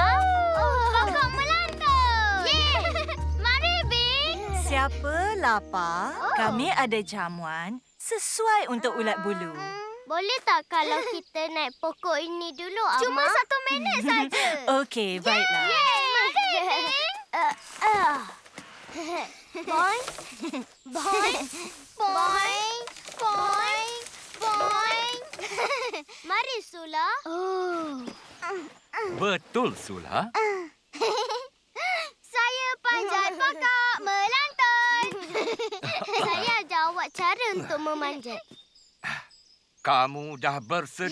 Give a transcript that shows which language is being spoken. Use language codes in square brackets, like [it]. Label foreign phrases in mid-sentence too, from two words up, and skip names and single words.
[ms] Pokok melantun. Yeay. Mari, Bing. Siapa lapar, kami ada jamuan sesuai untuk ulat bulu. Boleh tak kalau kita naik pokok ini dulu, Amma? Cuma 1 minit saja. Okey, baiklah. Mari, Bing. Boing. Boing. Boing, boing, boing. Mari, Sula. Betul, Sula. Saya panjat pokok melantun. Saya ajar awak cara untuk memanjat. Kamu dah bersedia?